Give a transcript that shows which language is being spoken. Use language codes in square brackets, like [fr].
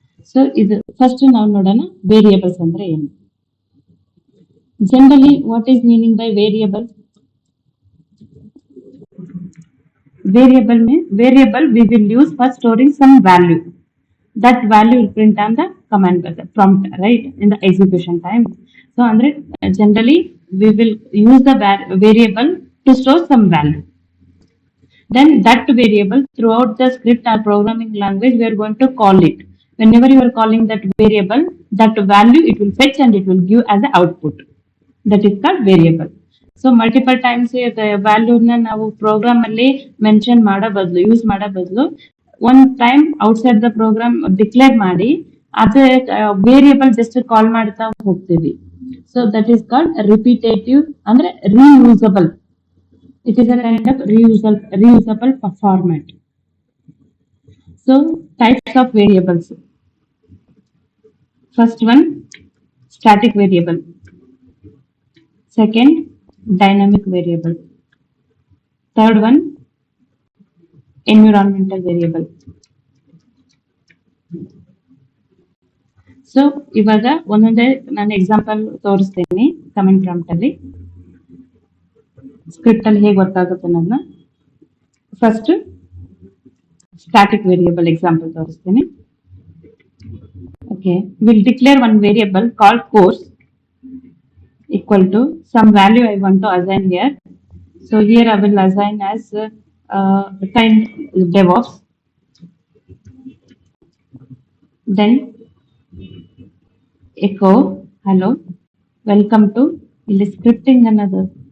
[kn] So ಇದು first ನಾವು ನೋಡೋಣ ವೇರಿಯೇಬಲ್ಸ್ ಅಂದ್ರೆ ಏನು. [en] Generally, what is meaning by variable? Variable we will use for storing some value. That value will print on the command prompt, right, in the execution time. So andre generally we will use the variable to store some value. Then that variable throughout the script or programming language we are going to call it. Whenever you are calling that variable, that value it will fetch and it will give as an output. That is called variable. [kn] So multiple times value na ನಾವು program ಅಲ್ಲಿ mention use ಮಾಡೋ ಬದಲು [en] one time outside the program [kn] declare ಮಾಡಿ ಅದೇ variable just call ಮಾಡ್ತಾ ಹೋಗ್ತೀವಿ. [en] So that is called repetitive ಅಂದ್ರೆ reusable. It is a kind of reusable format. So types of variables. First one, static variable. Second, dynamic variable. Third one, environmental variable. [kn] So ಇವಾಗ ಒಂದೊಂದೇ ನಾನು example ತೋರಿಸ್ತೀನಿ comment prompt ಅಲ್ಲಿ. Script ಅಲ್ಲಿ ಹೇಗೆ work ಆಗುತ್ತೆ ಅನ್ನೋದನ್ನ ಫಸ್ಟ್ ಸ್ಟಾಟಿಕ್ ವೇರಿಯೇಬಲ್ ಎಕ್ಸಾಂಪಲ್ ತೋರಿಸ್ತೀನಿ. [en] Okay, will declare one variable called course equal to some value I want to assign here. So here I will assign as time DevOps. Then echo hello, welcome to scripting another.